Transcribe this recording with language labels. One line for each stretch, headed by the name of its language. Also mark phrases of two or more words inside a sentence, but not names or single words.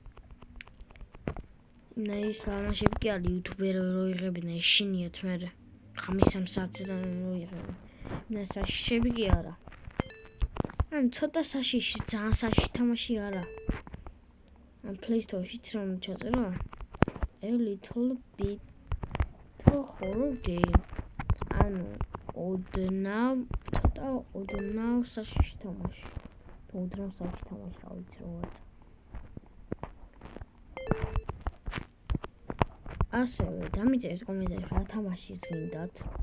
Georgian: ის თამაშები კი არის იუთუბერები რო იღებენ, ეშინიათ მე 5-3 საათიდან რო იღებენ. საშიშები კი არა. ცოტა საშიში, ძალიან საშიში თამაში არა. Play Store-შიც რომ ჩაწერო.
English: A little bit horror game.
Georgian: ოდნავ საშიში თამაში. ოდნავ საშიში თამაში, რა ვიცი რაღაც. ასევე დამიწერეთ კომენტარებში რა თამაშიც გინდათ.